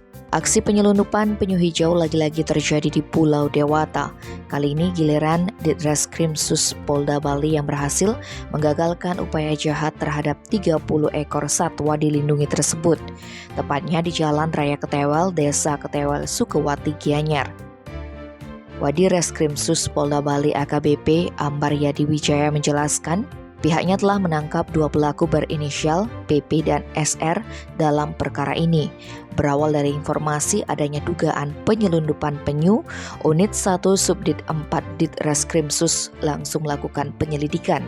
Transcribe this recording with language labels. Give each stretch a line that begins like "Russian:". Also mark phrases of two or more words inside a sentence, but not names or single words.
Indonesian: Aksi penyelundupan penyu hijau lagi-lagi terjadi di Pulau Dewata. Kali ini giliran Ditreskrimsus Polda Bali yang berhasil menggagalkan upaya jahat terhadap 30 ekor satwa dilindungi tersebut. Tepatnya di Jalan Raya Ketewel, Desa Ketewel, Sukawati, Gianyar. Wadi Reskrimsus Polda Bali AKBP Ambar Yadi Wijaya menjelaskan, pihaknya telah menangkap 2 pelaku berinisial PP dan SR dalam perkara ini. Berawal dari informasi adanya dugaan penyelundupan penyu, Unit 1 Subdit 4 Ditreskrimsus langsung melakukan penyelidikan.